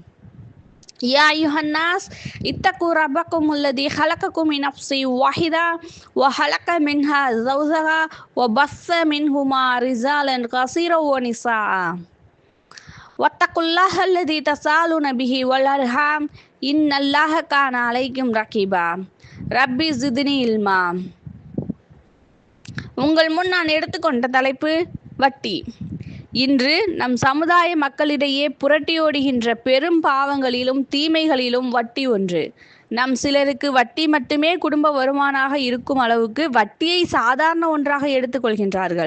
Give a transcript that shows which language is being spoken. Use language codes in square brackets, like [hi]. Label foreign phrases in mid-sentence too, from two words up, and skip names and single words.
[ar] يا أيها الناس اتقوا ربكم الذي خلقكم من نفس واحدة وخلق منها زوجها وبث منهما رجالا كثيرا ونساء. واتقوا الله الذي تساءلون به والأرحام إن الله كان عليكم رقيبا. رب زدني علما. [ta] உங்கள் முன் நான் எடுத்துக்கொண்ட தலைப்பு வட்டி. இன்று நம் சமுதாய மக்களிடையே புரட்டியோடுகின்ற பெரும் பாவங்களிலும் தீமைகளிலும் வட்டி ஒன்று. நம் சிலருக்கு வட்டி மட்டுமே குடும்ப வருமானமாக இருக்கும் அளவுக்கு வட்டியை சாதாரண ஒன்றாக எடுத்துக்கொள்கின்றார்கள்.